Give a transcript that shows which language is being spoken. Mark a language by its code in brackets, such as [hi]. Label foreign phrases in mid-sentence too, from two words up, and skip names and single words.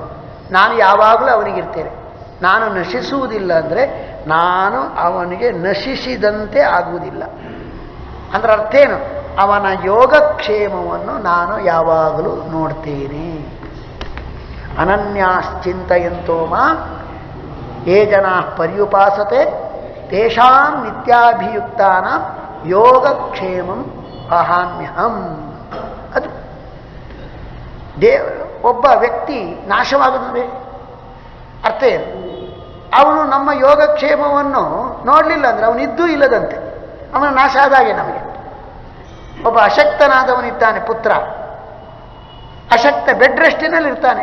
[kn] ನಾನು ಯಾವಾಗಲೂ ಅವನಿಗಿರ್ತೇನೆ. ನಾನು ನಶಿಸುವುದಿಲ್ಲ ಅಂದರೆ ನಾನು ಅವನಿಗೆ ನಶಿಸಿದಂತೆ ಆಗುವುದಿಲ್ಲ. ಅಂದ್ರೆ ಅರ್ಥ ಏನು? ಅವನ ಯೋಗಕ್ಷೇಮವನ್ನು ನಾನು ಯಾವಾಗಲೂ ನೋಡ್ತೇನೆ. [sa] ಅನನ್ಯಾಶ್ಚಿಂತಯಂತೋ ಮಾಂ ಯೇ ಜನಾಃ ಪರ್ಯುಪಾಸತೆ ತೇಷಾಂ ನಿತ್ಯಾಭಿಯುಕ್ತಾನಾಂ ಯೋಗಕ್ಷೇಮಂ ಅಹಾಮ್ಯಹಂ. [kn] ಅದು ಒಬ್ಬ ವ್ಯಕ್ತಿ ನಾಶವಾಗುತ್ತದೆ ಅರ್ಥ ಏನು? ಅವನು ನಮ್ಮ ಯೋಗಕ್ಷೇಮವನ್ನು ನೋಡಲಿಲ್ಲ ಅಂದರೆ ಅವನಿದ್ದೂ ಇಲ್ಲದಂತೆ, ಅವನ ನಾಶ ಆದಾಗೆ ನಮಗೆ. ಒಬ್ಬ ಅಶಕ್ತನಾದವನಿದ್ದಾನೆ, ಪುತ್ರ ಅಶಕ್ತ, [en] bed restಿನಲ್ಲಿ [kn] ಇರ್ತಾನೆ.